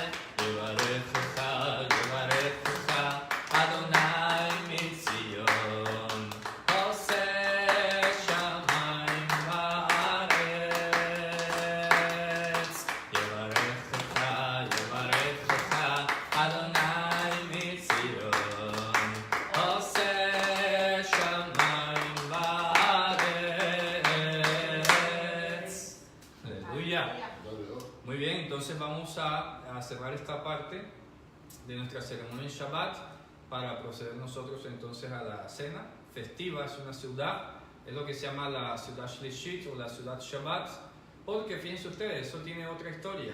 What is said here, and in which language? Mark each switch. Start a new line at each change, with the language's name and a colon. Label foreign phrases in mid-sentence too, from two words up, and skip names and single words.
Hebrew: יברכך יברכך אדוני מציון עשה שמים וארץ. יברכך יברכך אדוני מציון עשה שמים וארץ.
Spanish: Aleluya. Muy bien, entonces vamos a cerrar esta parte de nuestra ceremonia en Shabbat para proceder nosotros entonces a la cena festiva. Es una ciudad, es lo que se llama la ciudad Shlishit o la ciudad Shabbat, porque fíjense ustedes, eso tiene otra historia.